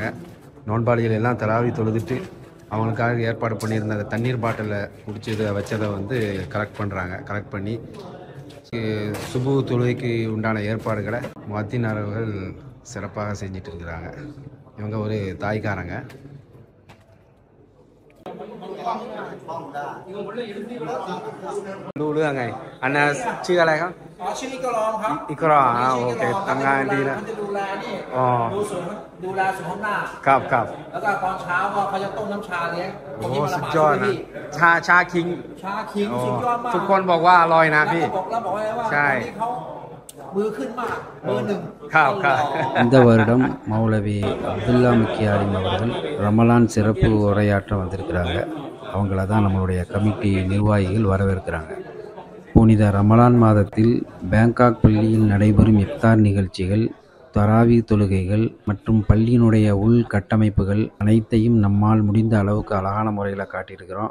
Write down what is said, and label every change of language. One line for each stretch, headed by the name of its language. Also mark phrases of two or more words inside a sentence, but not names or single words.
Tamil: நோன்பாளிகள் எல்லாம் தராவி தொழுதுட்டு அவங்களுக்காக ஏற்பாடு பண்ணியிருந்த அந்த தண்ணீர் பாட்டிலில் குடிச்சதை வச்சதை வந்து கலெக்ட் பண்ணுறாங்க. கலெக்ட் பண்ணி சுபு தொழுகைக்கு உண்டான ஏற்பாடுகளை முஅத்தின் அவர்கள் சிறப்பாக செஞ்சிட்டு இருக்கிறாங்க. இவங்க ஒரு தாய்க்காரங்க. Dulu nggak?
Thai: Anakชื่ออะไรครับชื่ออิกรอมครับอิกรอมโอเคทำงานดีนะดูแลนี่ดูแลสวนข้างหน้าครับแล้วก็ตอนเช้าก็เขาจะต้มน้ำชาเลี้ยงโอ้สุดยอดนะชาคิงสุดยอดมากทุกคนบอกว่าอร่อยนะพี่แล้วบอกว่าใช่มือขึ้นมากมือหนึ่งครับ
Tamil: இந்த வருடம் மௌலவி அப்துல்லா முக்கியாரிம் அவர்கள் ரமலான் சிறப்பு உரையாற்ற வந்திருக்கிறாங்க. அவங்கள தான் நம்மளுடைய கமிட்டி நிர்வாகிகள் வரவேற்கிறாங்க. புனித ரமலான் மாதத்தில் பேங்காக் பள்ளியில் நடைபெறும் இஃப்தார் நிகழ்ச்சிகள், தராவி தொழுகைகள் மற்றும் பள்ளியினுடைய உள்கட்டமைப்புகள் அனைத்தையும் நம்மால் முடிந்த அளவுக்கு அழகான முறையில் காட்டியிருக்கிறோம்.